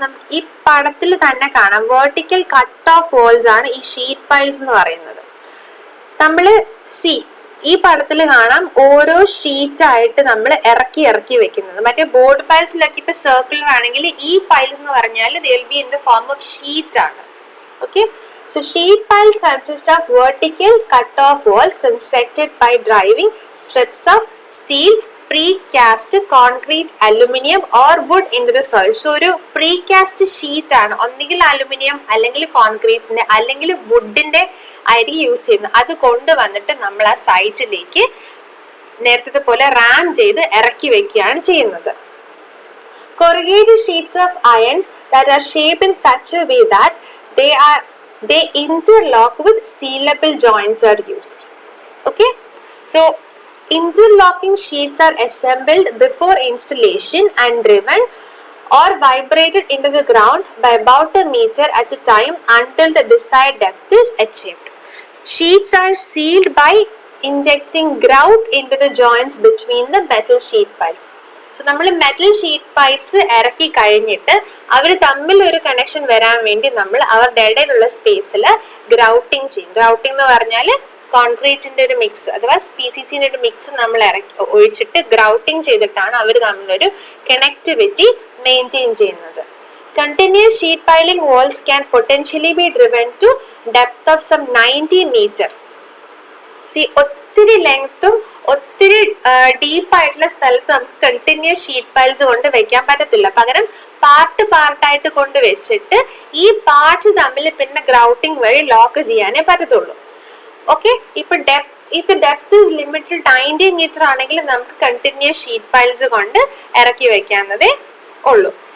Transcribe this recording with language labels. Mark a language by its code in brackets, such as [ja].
[ml] നമുക്ക് ഈ പടത്തിൽ തന്നെ കാണാം, വെർട്ടിക്കൽ കട്ട് ഓഫ് വോൾസ് ആണ് ഈ ഷീറ്റ് പൈൽസ് എന്ന് പറയുന്നത്. നമ്മൾ ഈ പടത്തിൽ കാണാം ഓരോ ഷീറ്റ് ആയിട്ട് നമ്മൾ ഇറക്കി വെക്കുന്നത്. മറ്റേ ബോർഡ് പൈൽസിലൊക്കെ ഇപ്പൊ സർക്കുലർ ആണെങ്കിൽ ഈ പൈൽസ് എന്ന് പറഞ്ഞാൽ they will be in the form of sheet ആണ്. [en] Okay, so sheet piles consist of vertical cut-off walls constructed by driving strips of steel, precast concrete, aluminum or wood into the soil. [ml] So ഒരു precast sheet ആണ്, ഒന്നുകിൽ aluminium അല്ലെങ്കിൽ കോൺക്രീറ്റിന്റെ അല്ലെങ്കിൽ വുഡിന്റെ ആയിരിക്കും use ചെയ്യുന്നത്. അത് കൊണ്ടുവന്നിട്ട് നമ്മൾ ആ സൈറ്റിലേക്ക് നേരത്തെ പോലെ റാം ചെയ്ത് ഇറക്കി വെക്കുകയാണ് ചെയ്യുന്നത്. [en] Corrugated sheets of irons that are shaped in such a way that they interlock with sealable joints are used. Okay, so interlocking sheets are assembled before installation and driven or vibrated into the ground by about a meter at a time until the desired depth is achieved. Sheets are sealed by injecting grout into the joints between the metal sheet piles. [ml] So നമ്മൾ metal sheet piles ഇറക്കി കഴിഞ്ഞിട്ട് അവർ തമ്മിൽ ഒരു connection വരാൻ വേണ്ടി നമ്മൾ അവരുടെ ഇടയിലുള്ള സ്പേസിൽ ഗ്രൗട്ടിങ് ചെയ്യും. ഗ്രൗട്ടിംഗ് എന്ന് പറഞ്ഞാൽ കോൺക്രീറ്റിന്റെ ഒരു മിക്സ് അഥവാ PCCന്റെ ഒരു മിക്സ് നമ്മൾ ഒഴിച്ചിട്ട് ഗ്രൗട്ടിംഗ് ചെയ്തിട്ടാണ് അവർ തമ്മിലൊരു കണക്ടിവിറ്റി മെയിൻറ്റെയിൻ ചെയ്യുന്നത്. [en] Continuous sheet piling walls can potentially be driven to depth of some 90 meter. [ml] ഒത്തിരി ലെങ്ത്തും ഒത്തിരി ഡീപ്പായിട്ടുള്ള സ്ഥലത്ത് നമുക്ക് കണ്ടിന്യൂസ് ഷീറ്റ് പൈൽസ് കൊണ്ട് വെക്കാൻ പറ്റത്തില്ല. പകരം പാർട്ടായിട്ട് കൊണ്ട് വെച്ചിട്ട് ഈ പാർട്സ് തമ്മിൽ പിന്നെ ഗ്രൗട്ടിംഗ് വഴി ലോക്ക് ചെയ്യാനേ പറ്റത്തുള്ളൂ. ഓക്കെ, ഇപ്പൊ if the depth is limited 90 metre ആണെങ്കിൽ നമുക്ക് കണ്ടിന്യൂസ് ഷീറ്റ് പൈൽസ് കൊണ്ട് ഇറക്കി വെക്കാവുന്നതേ ഉള്ളൂ.